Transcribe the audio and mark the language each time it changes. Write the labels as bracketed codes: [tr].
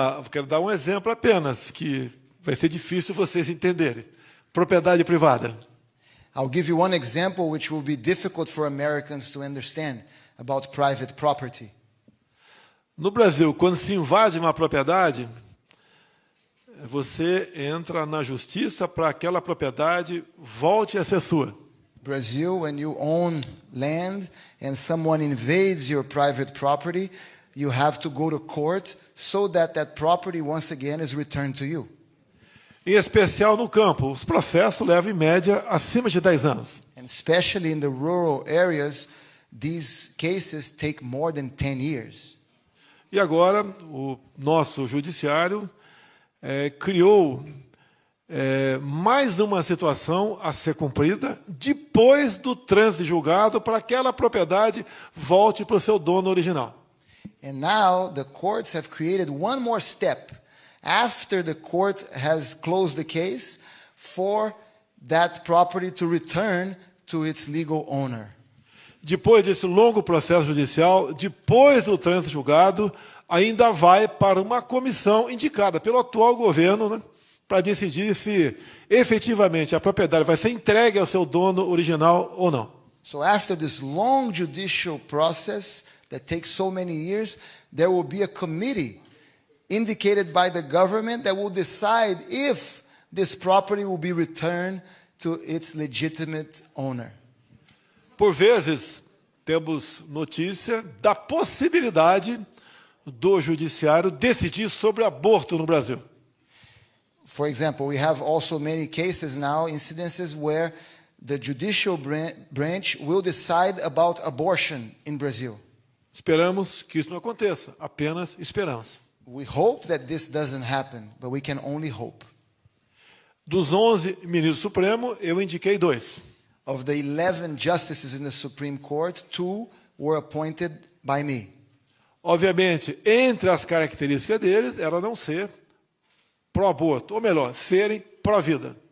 [pt] Quero dar um exemplo apenas, que vai ser difícil vocês entenderem. Propriedade privada. [en] I'll give you one example which will be difficult for Americans to understand about private property. [pt] No Brasil, quando se invade uma propriedade, você entra na justiça para que aquela propriedade volte a ser sua. [en] Brazil, when you own land and someone invades your private property, you have to go to court so that that property once again is returned to you. [pt] Em especial no campo, os processos levam em média acima de 10 anos. [en] And especially in the rural areas, these cases take more than 10 years. [pt] E agora, o nosso judiciário criou mais uma situação a ser cumprida depois do trânsito julgado para que aquela propriedade volte para o seu dono original. [en] And now the courts have created one more step after the court has closed the case for that property to return to its legal owner. [pt] Depois desse longo processo judicial, depois do trânsito julgado, ainda vai para uma comissão indicada pelo atual governo, né, para decidir se efetivamente a propriedade vai ser entregue ao seu dono original ou não. [en] So after this long judicial process that takes so many years, there will be a committee indicated by the government that will decide if this property will be returned to its legitimate owner. [pt] Por vezes, temos notícia da possibilidade do judiciário decidir sobre aborto no Brasil. [en] For example, we have also many cases now, incidences where the judicial branch will decide about abortion in Brazil. [pt] Esperamos que isso não aconteça, apenas esperamos. [en] We hope that this doesn't happen, but we can only hope. [pt] Dos 11 ministros do Supremo, eu indiquei 2. [en] Of the 11 justices in the Supreme Court, 2 were appointed by me. [pt] Obviamente, entre as características deles, era não ser pró-aborto, ou melhor, serem pró-vida.